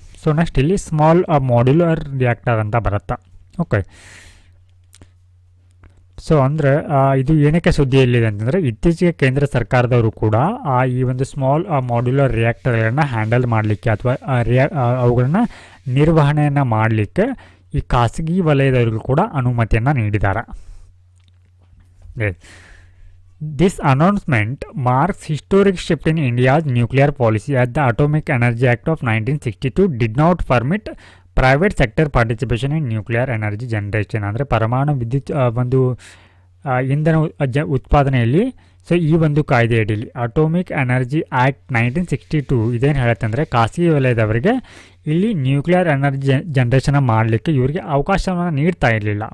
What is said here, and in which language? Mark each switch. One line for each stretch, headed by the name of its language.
Kannada: So next ಇಲ್ಲಿ small modular reactor ಅಂತ ಬರುತ್ತೆ. ಓಕೆ, ಸೊ ಅಂದರೆ ಇದು ಏನಕ್ಕೆ ಸುದ್ದಿಯಲ್ಲಿದೆ ಅಂತಂದರೆ ಇತ್ತೀಚೆಗೆ ಕೇಂದ್ರ ಸರ್ಕಾರದವರು ಕೂಡ ಈ ಒಂದು ಸ್ಮಾಲ್ ಮಾಡ್ಯುಲರ್ ರಿಯಾಕ್ಟರ್ಗಳನ್ನು ಹ್ಯಾಂಡಲ್ ಮಾಡಲಿಕ್ಕೆ ಅಥವಾ ಅವುಗಳನ್ನ ನಿರ್ವಹಣೆಯನ್ನು ಮಾಡಲಿಕ್ಕೆ ಈ ಖಾಸಗಿ ವಲಯದವರಿಗೂ ಕೂಡ ಅನುಮತಿಯನ್ನು ನೀಡಿದ್ದಾರೆ.
English: This announcement marks historic shift in India's nuclear policy as the Atomic Energy Act of 1962 did not permit private sector participation in nuclear energy generation.
Kannada: ಅಂದರೆ ಪರಮಾಣು ವಿದ್ಯುತ್ ಒಂದು ಇಂಧನ ಉತ್ಪಾದನೆಯಲ್ಲಿ ಸೊ ಈ ಒಂದು ಕಾಯ್ದೆಯಡಿಯಲ್ಲಿ ಅಟೋಮಿಕ್ ಎನರ್ಜಿ ಆ್ಯಕ್ಟ್ 1962 ಇದೇನು ಹೇಳುತ್ತೆ ಅಂದರೆ ಖಾಸಗಿ ವಲಯದವರಿಗೆ ಇಲ್ಲಿ ನ್ಯೂಕ್ಲಿಯರ್ ಎನರ್ಜಿ ಜನ್ರೇಷನ್ ಮಾಡಲಿಕ್ಕೆ ಇವರಿಗೆ ಅವಕಾಶವನ್ನು ನೀಡ್ತಾ ಇರಲಿಲ್ಲ.